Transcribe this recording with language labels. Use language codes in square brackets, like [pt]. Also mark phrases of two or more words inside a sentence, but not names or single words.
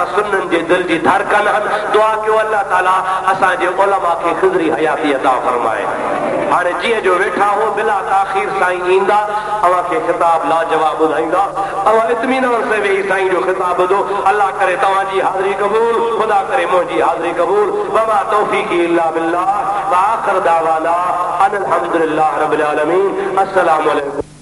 [sd] सुन्ननि जे दिल जी धड़कन आहिनि दुआ कयो अल्लाह ताला असांजे उलमा खे ख़िज़री हयाती अता फरमाए हाणे जीअं जो वेठा हो [ar] بلا تأخير [sd] साईं ईंदा अव्हांखे ख़िताब लाजवाब ॿुधाईंदा अव्हां इत्मीनान से वेही साईं जो ख़िताब ॿुधो अल्लाह करे तव्हांजी हाज़िरी क़बूल ख़ुदा करे मुंहिंजी हाज़िरी क़बूल [ar] وما توفيقي إلا بالله وآخر دعوانا أن الحمد لله رب العالمين السلام عليكم